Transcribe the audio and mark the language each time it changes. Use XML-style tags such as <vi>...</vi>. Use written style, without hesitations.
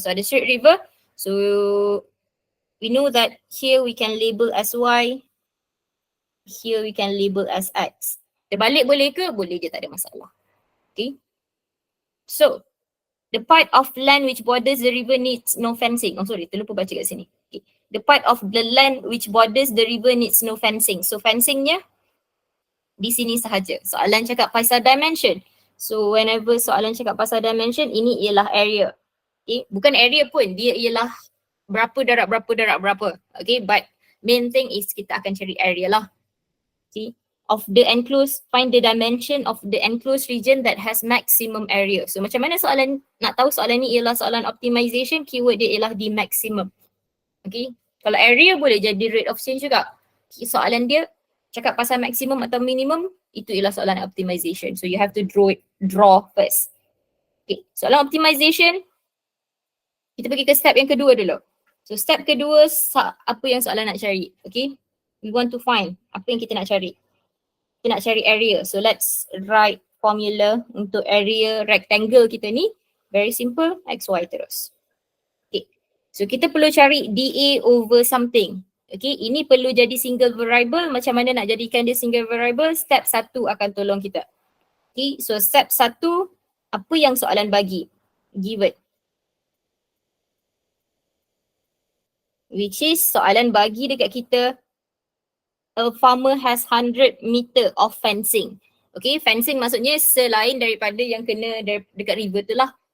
<en>So ada straight river, so we know that here we can label as Y, here we can label as X.</en> <ms>Terbalik boleh ke? Boleh je, tak ada masalah.</ms> <en>Okay. So, the part of land which borders the river needs no fencing. Oh sorry,</en> <ms>terlupa baca kat sini.</ms> <en>Okay. The part of the land which borders the river needs no fencing.</en> <ms>So, fencingnya di sini sahaja. Soalan cakap pasal dimension. So, whenever soalan cakap pasal dimension, ini ialah area. Okay. Bukan area pun, dia ialah berapa darab berapa.</ms> <en>Okay, but main thing is</en> <ms>kita akan cari area lah.</ms> <en>Okay, of the enclosed, find the dimension of the enclosed region that has maximum area.</en> <ms>So macam mana soalan, nak tahu soalan ni ialah soalan optimization, keyword dia ialah di maximum. Okay, kalau area boleh jadi rate of change juga. Okay, soalan dia cakap pasal maximum atau minimum, itu ialah soalan optimization.</ms> <en>So you have to draw first. Okay, soalan optimization,</en> <ms>Kita pergi ke step yang kedua dulu. So step kedua, apa yang soalan nak cari? Okay.</ms> <en>We want to find</en> <ms>apa yang kita nak cari. Kita nak cari area.</ms> <en>So let's write formula untuk area rectangle kita ni. Very simple, XY terus. Okay. So</en> <ms>kita perlu cari</ms> <en>dA over something.</en> <ms>Okay, ini perlu jadi single variable. Macam mana nak jadikan dia single variable? Step 1 akan tolong kita. Okay, so step 1, apa yang soalan bagi? Given.</ms> <en>Which is</en> <ms>soalan bagi dekat kita,</ms> <en>a farmer has 100 meter of fencing.</en> <ms>Okay, fencing maksudnya selain daripada yang kena dekat river tu lah.</ms>